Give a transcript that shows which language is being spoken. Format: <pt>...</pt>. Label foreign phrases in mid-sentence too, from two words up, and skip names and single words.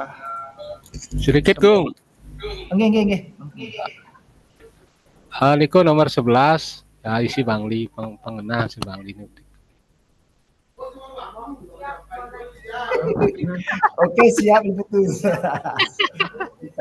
<id>Sedikit, Gung. Nggih.</id> <ban>Niku nomor 11, ya isi Bangli, pengenah si Bangli.</ban> <id>Oke, siap Ibu tuh. Bisa.</id>